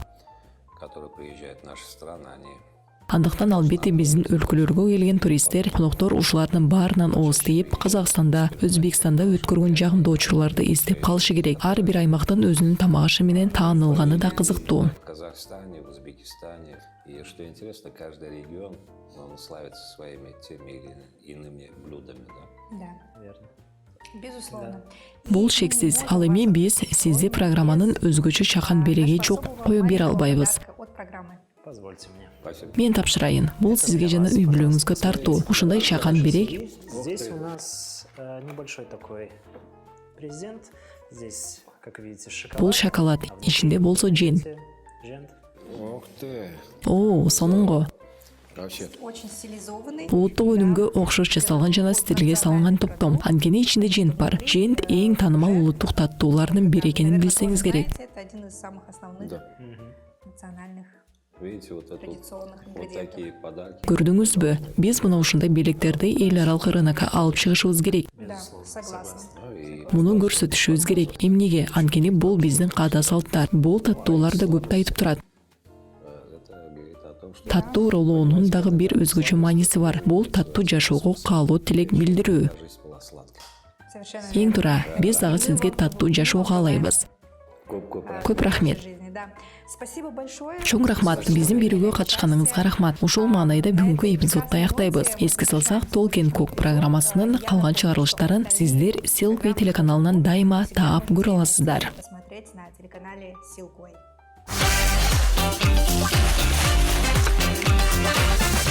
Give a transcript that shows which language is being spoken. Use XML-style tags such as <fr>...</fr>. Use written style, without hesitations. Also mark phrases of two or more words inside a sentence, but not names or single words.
<ru>которые приезжают в наши страны, они</ru> <ky>Андыктан албетте биздин өлкөлөргө келген туристтер, коноктор ушулардын баарынан ооз тийип, Казакстанда, Өзбекстанда өткөргөн жагымдуу учурларды эстеп калышы керек. Ар бир аймактын өзүнүн тамак ашы менен таанылганы да кызыктуу.</ky> <ru>в Казахстане, в Узбекистане. И что интересно, каждый регион, он славится своими теми или иными блюдами. Да? Да, Верно. безусловно.</ru> <ky>Бул шексиз. Ал эми биз сизди программанын өзгөчө чакан береги жок коюп бере албайбыз.</ky> <ru>От программы. Позвольте мне. Спасибо.</ru> <ky>Мен тапшырайын. Бул сизге жана үй бүлөңүзгө тартуу. Ушундай чакан берек</ky> <ru>Здесь у нас небольшой такой презент. Здесь, как видите, шоколад.</ru> <ky>бул шоколад. Ичинде болсо жент. Жент.</ky> <ru>Ух ты!</ru> <ky>О, сонунго.</ky> <ru>Вообще, Очень стилизованный.</ru> <ky>Улуттук өнүмгө окшош жасалган жана стилге салынган топтом. Анткени ичинде жент бар. Жент эң таанымал улуттук таттуулардын бири экенин билсеңиз керек.</ky> <ru>Знаете, это один из самых основных да. национальных Видите, вот это традиционных вот ингредиентов. такие подарки.</ru> <ky>Көрдүңүзбү? Биз мына ушундай белектерди эл аралык рынокко алып чыгышыбыз керек.</ky> <ru>Да, согласна. Ну и</ru> <ky>Муну көрсөтүшүбүз керек. Эмнеге? Анткени бул биздин каада салттар. Бул таттуулар да көптү айтып турат.</ky> <ru>это говорит о том, что</ru> <ky>Таттуу уралоонун дагы бир өзгөчө мааниси бар. Бул таттуу жашоого каалоо тилек билдирүү.</ky> <ru>жизнь была сладкая. Совершенно</ru> <ky>Эң туура, биз дагы сизге таттуу жашоо каалайбыз. Коп-коп. Көп рахмет.</ky> <ru>жизни, Да. Спасибо большое.</ru> <ky>Чоң рахмат, биздин берүүгө катышканыңызга рахмат. Ушул маанайда бүгүнкү эпизодду аяктайбыз. Эске салсак, Talk and Cook программасынын калган чыгарылыштарын сиздер Silkway телеканалынан дайыма таап көрө аласыздар.</ky> <ru>Посмотреть на телеканале Silkway.</ru>